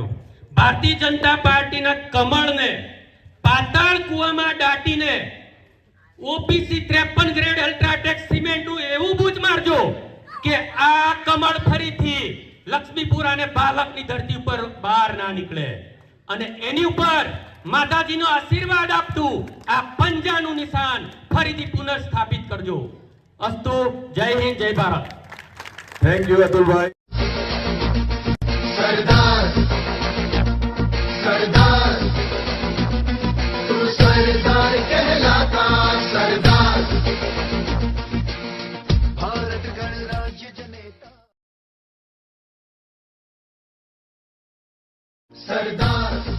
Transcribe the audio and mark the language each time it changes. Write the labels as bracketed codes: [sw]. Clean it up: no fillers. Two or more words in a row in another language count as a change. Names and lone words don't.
[gu] ભારતીય જનતા પાર્ટીના કમળને પાતાળ કૂવામાં દાટીને ઓપીસી 53 ગ્રેડ અલ્ટ્રાટેક સિમેન્ટનું એવું બૂચ મારજો કે આ કમળ ફરીથી લક્ષ્મીપુર અને બાલકની ધરતી ઉપર બહાર ના નીકળે. અને એની ઉપર માતાજીનો આશીર્વાદ આપતું આ પંજાનું નિશાન ફરીથી પુનઃસ્થાપિત કરજો. અસ્તુ. જય હિન્દ, જય ભારત. [en] thank you [gu] અતુલભાઈ. [hi] सरदार सरदार तू सरदार कहलाता सरदार भारत गणराज्य जनेता सरदार